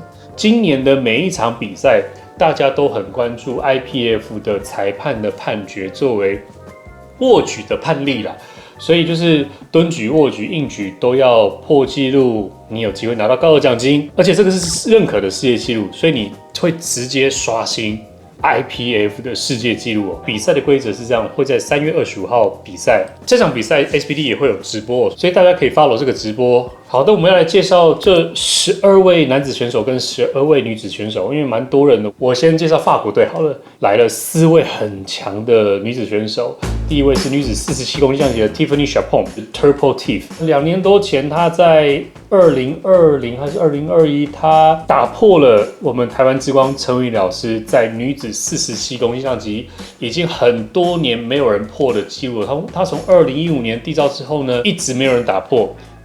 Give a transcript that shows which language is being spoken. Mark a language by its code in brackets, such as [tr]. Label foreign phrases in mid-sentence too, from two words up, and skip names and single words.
[zh] 今年的每一場比賽，大家都很關注 IPF 的裁判的判決作為握舉的判例啦，所以就是蹲舉、握舉、硬舉都要破紀錄，你有機會拿到高額獎金，而且這個是認可的世界紀錄，所以你會直接刷新 IPF 的世界紀錄哦。比賽的規則是這樣，會在3月25號比賽，這場比賽 SBD 也會有直播，所以大家可以 follow 這個直播。好的，我們要來介紹這12位男子選手跟12位女子選手，因為蠻多人的。我先介紹法國隊好了，來了4位很強的女子選手。第一位是女子47公斤量級的 Tiffany Chapon，Turbo Tiff。2年多前，她在2020還是2021，她打破了我們台灣之光陳文宇老師在女子47公斤量級已經很多年沒有人破的紀錄。她從2015年締造之後呢，一直沒有人打破。